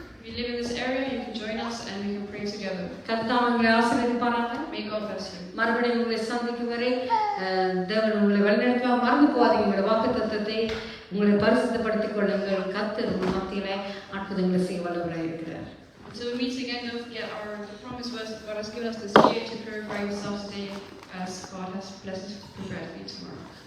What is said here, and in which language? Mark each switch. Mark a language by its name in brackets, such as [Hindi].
[English] If you live in this area, you can join us and we can pray together. [Tamil] கர்த்தர் உங்களை ஆசீர்வதிப்பாராக. [English] May God bless you. [Tamil] மறுபடியும் உங்களை சந்திக்கும் வரை தேவன் உங்களை வழிநடத்துவார். மறந்து போகாதீங்க. உங்களுடைய வாக்குத்தத்தத்தை உங்களை பரிசுத்தப்படுத்திக் கொள்ளுங்கள். கர்த்தர் உங்கள் மத்தியிலே அற்புதங்களை செய்ய வல்லவராய் இருக்கிறார். [English] Until we meet again, don't forget the promise verse that God has given us this year to purify yourselves today as God has blessed us to prepare for you tomorrow.